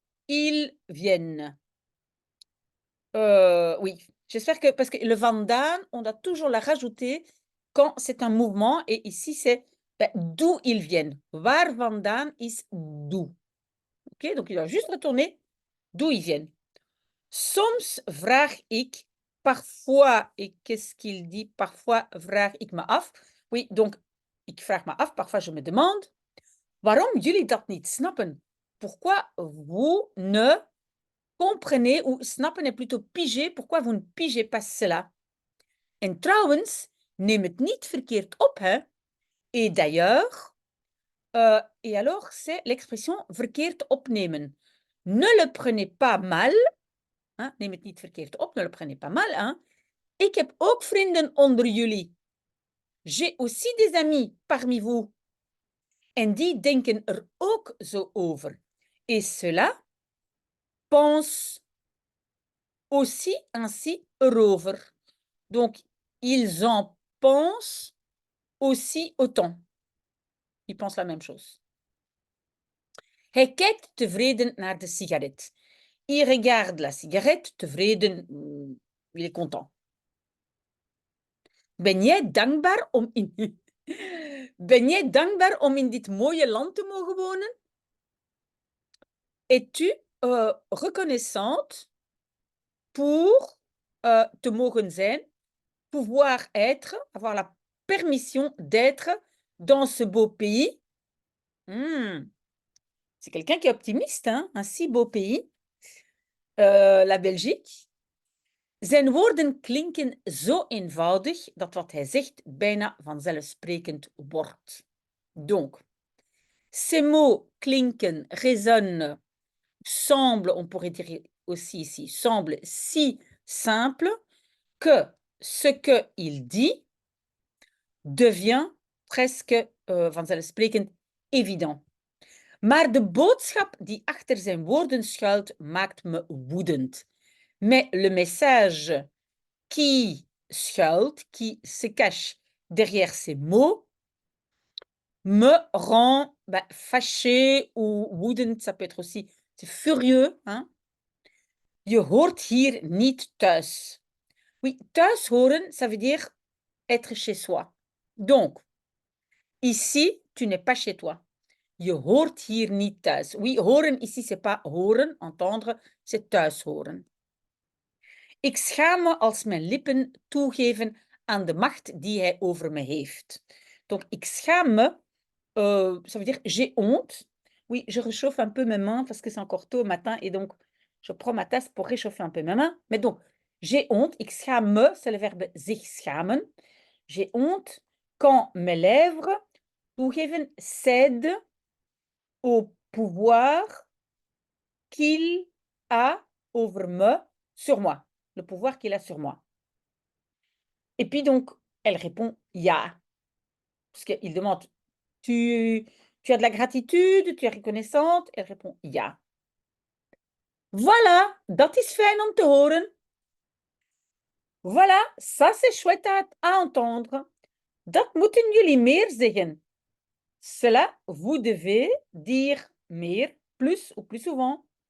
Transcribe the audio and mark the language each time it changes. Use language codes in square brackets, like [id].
[fr] ils viennent. Oui, j'espère que parce que le vandaan, on doit toujours la rajouter quand c'est un mouvement et ici c'est, d'où ils viennent. [nl] Waar vandaan is d'où. OK? [fr] Donc il doit juste retourner d'où ils viennent. [nl] Soms vraag ik, [fr] parfois, et qu'est-ce qu'il dit? Parfois [nl] vraag ik me af. [fr] Oui, donc [nl] ik vraag me af, [fr] parfois je me demande, [nl] waarom jullie dat niet snappen? [fr] Pourquoi vous ne comprenez, ou snappen est plutôt piger, pourquoi vous ne pigez pas cela? [nl] En trouwens, neem het niet verkeerd op, hè? [fr] Et d'ailleurs, et alors, c'est l'expression verkeerd opnemen. Ne le prenez pas mal, hein? [nl] Neem het niet verkeerd op, [fr] ne le prenez pas mal, hein? [nl] Ik heb ook vrienden onder jullie. [fr] J'ai aussi des amis parmi vous. [nl] En die denken er ook zo over. [fr] Et cela pense aussi ainsi erover. Donc, ils en pensent aussi autant. Ils pensent la même chose. [nl] Hij kijkt tevreden naar de sigaret. [fr] Il regarde la cigarette, tevreden, il est content. [nl] Ben jij dankbaar om in, ben jij dankbaar om in dit mooie land te mogen wonen? [fr] Es-tu reconnaissante pour [nl] te mogen zijn, [fr] pouvoir être, avoir la permission d'être dans ce beau pays? C'est quelqu'un qui est optimiste, hein? Un si beau pays, la Belgique. [nl] Zijn woorden klinken zo eenvoudig dat wat hij zegt bijna vanzelfsprekend wordt. [fr] Donc, ces mots klinken, résonnent, semblent, on pourrait dire aussi ici, semblent si simples que ce qu'il dit devient presque vanzelfsprekend évident. [nl] Maar de boodschap die achter zijn woorden schuilt, maakt me woedend. [fr] Mais le message qui schuilt, qui se cache derrière ces mots, me rend fâché ou woedend, ça peut être aussi furieux. Hein? [nl] Je hoort hier niet thuis. [fr] Oui, thuis horen, ça veut dire être chez soi. Donc, ici, tu n'es pas chez toi. [nl] Je hoort hier niet thuis. [fr] Oui, horen ici, c'est pas horen, entendre, c'est thuis horen. [nl] Ik schaam me als mijn lippen toegeven aan de macht die hij over me heeft. [fr] Donc, [nl] ik schaam me, [fr] ça veut dire j'ai honte. Oui, je réchauffe un peu mes mains parce que c'est encore tôt au matin et donc je prends ma tasse pour réchauffer un peu mes mains. Mais donc, j'ai honte, [nl] ik schaam me, [fr] c'est le verbe [nl] zich schamen. [fr] J'ai honte quand mes lèvres toegeven cèdent au pouvoir qu'il a [nl] over me, [fr] sur moi. Le pouvoir qu'il a sur moi. Et puis donc, elle répond ja. Parce qu'il demande, tu as de la gratitude, tu es reconnaissante? Elle répond ja. Voilà, [nl] dat is fijn om te horen. [fr] Voilà, ça c'est chouette à entendre. [nl] Dat moeten jullie meer zeggen. [fr] Cela, vous devez dire meer, plus ou plus souvent.